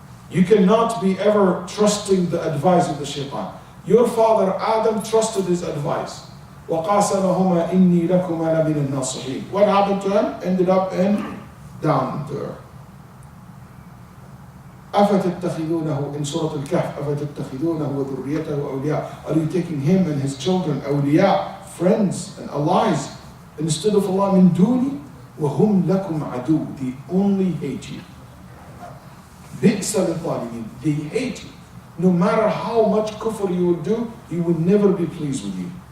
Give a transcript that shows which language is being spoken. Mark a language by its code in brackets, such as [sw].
[en] You cannot be ever trusting the advice of the shaytan. Your father Adam trusted his advice. [ar] وَقَاسَمَهُمَا إِنِّي لَكُمَا لَمِنَ النَّاصِحِينَ. [en] What happened to him? [ar] Ended up down into earth. أفتتخذونه in Surah الكهف أفتتخذونه وذريته أولياء. [en] Are you taking him and his children awliya, friends and allies, instead of Allah min duni? [ar] وهم لكم عدو. [en] They only hate you. [ar] بئس للظالمين. [en] They hate you. No matter how much kufr you will do, he will never be pleased with you.